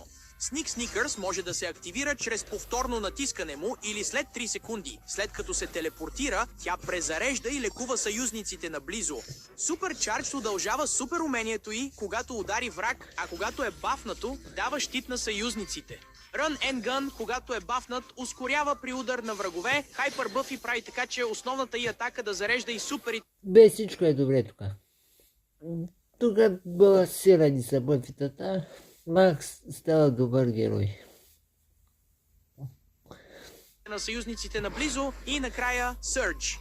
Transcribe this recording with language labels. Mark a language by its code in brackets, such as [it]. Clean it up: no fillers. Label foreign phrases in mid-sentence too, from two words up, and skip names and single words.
[bg] Sneak Sneakers може да се активира чрез повторно натискане му или след 3 секунди. След като се телепортира, тя презарежда и лекува съюзниците наблизо. Super Charge удължава супер умението й, когато удари враг, а когато е бафнато, дава щит на съюзниците. Run and Gun, когато е бафнат, ускорява при удар на врагове. Hyper Buff прави така, че основната й атака да зарежда и суперите. Без всичко е добре тук. Тук балансирани са бъфитата. Макс става добър герой. На съюзниците наблизо и накрая Surge.